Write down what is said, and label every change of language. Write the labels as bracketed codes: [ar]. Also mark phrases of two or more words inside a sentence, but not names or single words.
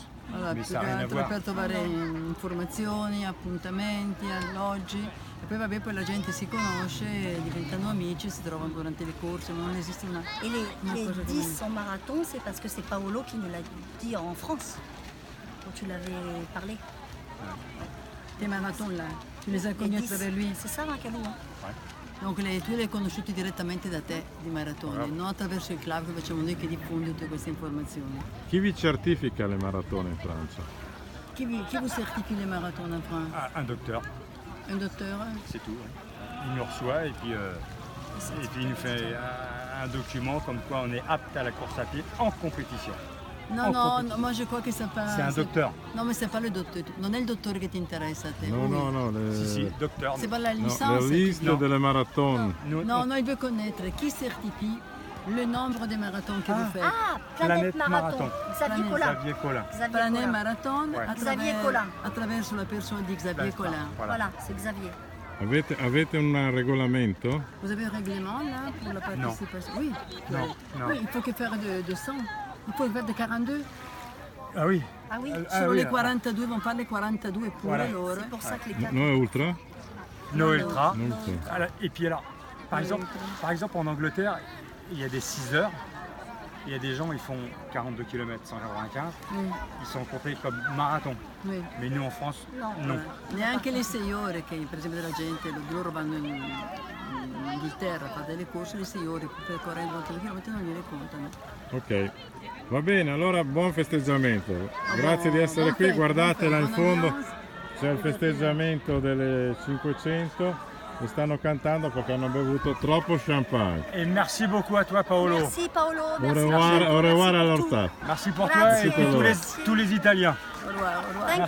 [it] Allora, [fr] Mais [it] più [fr] ça [it] che [fr] n'a rien à [it] altro [fr] voir. [it] per trovare informazioni, appuntamenti, alloggi e poi vabbè poi la gente si conosce, diventano amici, si trovano durante le corse, ma non esiste una... [fr] Et [it] Una [fr] les [it] cosa [fr] 10 en marathon, c'est parce que c'est Paolo qui nous l'a dit en France, quand tu l'avais parlé. Tes marathon là, tu les as Les connus à 10, travers lui. c'est ça, Macalou, hein? [it] Donc tu li hai conosciuti direttamente da te di maratoni, non attraverso il club che facciamo noi che diffonde tutte queste informazioni. Chi vi certifica le maratone in Francia? [fr] Qui vous certifie les marathons en France? Un docteur, Un docteur? c'est tout. Il nous reçoit et puis il nous fait un document comme quoi on est apte à la course à pied en compétition. [it] No, [fr] En [it] no, [fr] compétition. no, moi je crois que c'est pas... C'est un docteur. [it] No, ma [fr] c'est pas le [it] dottore, non è il dottore che ti interessa a te. No, [fr] oui. [it] no, no, Si, [fr] docteur. C'est pas la [it] no, [fr] licence. [it] le liste No. delle maratone. [fr] Nous- Non, non, il veut connaître qui certifie le nombre de marathons que vous faites. Ah, Planète Planète Marathon. Marathon. Xavier Planète. Collin. Xavier Collin. Xavier Planet Collin. Marathon Ouais. Xavier Collin. [it] attraverso la persona di Xavier [fr] D'accord, [it] Collin. [fr] Voilà, c'est Xavier. [it] Avete un regolamento? [fr] Vous avez un règlement là pour la participation? Oui. Non, non. Oui, il faut que faire de 100. Il faut faire de 42. Ah oui. Ah oui, [it] Solo [fr] oui, les 42 vont faire les 42 pure Voilà. [it] loro. [fr] c'est pour ça que les quatre. [it] No Ultra? No Ultra. No Ultra. [fr] Alors, et puis alors, par exemple en Angleterre, il y a des 6 heures. Il y a des gens, ils font 42 km 195. Oui, Ils sont comptés comme marathon. oui. Mais nous en France, Non. non. [it] Neanche le 6 ore che per esempio la gente, loro vanno in Inghilterra a fare delle corse, le 6 ore per correre 20 km non gliele contano. Ok, va bene, allora buon festeggiamento. Grazie di essere buon qui, festa, guardate là in buon fondo, anniversario. c'è il festeggiamento delle 500 e stanno cantando perché hanno bevuto troppo champagne. [fr] Et merci beaucoup à toi, Paolo. Merci Paolo. Au Merci. revoir, au revoir à Merci pour tout. l'orta. Merci pour toi [it] Grazie. [fr] et puis tous les Italiens. Au revoir, au revoir.